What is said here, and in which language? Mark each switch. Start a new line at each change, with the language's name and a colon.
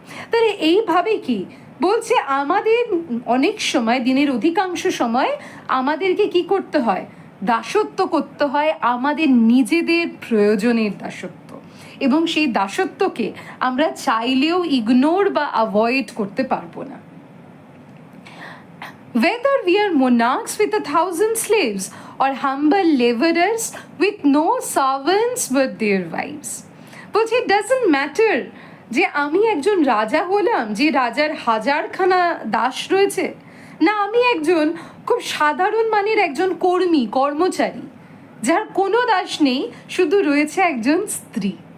Bangla: তাহলে এইভাবে কি বলছে, আমাদের অনেক সময়, দিনের অধিকাংশ সময় আমাদেরকে কি করতে হয়, দাসত্ব করতে হয়, আমাদের নিজেদের প্রয়োজনের দাসত্ব, এবং সেই দাসত্বকে আমরা চাইলেও ইগনোর বা অ্যাভয়েড করতে পারবো না।
English: Whether we are monarchs with 1,000 slaves or humble laborers with no servants but their wives.
Bangla: বলছে
English: it doesn't matter
Bangla: যে আমি একজন রাজা হলাম, যে রাজার হাজারখানা দাস রয়েছে, না আমি একজন খুব সাধারণ মানের একজন কর্মচারী যার কোনো দাস নেই, শুধু রয়েছে একজন স্ত্রী।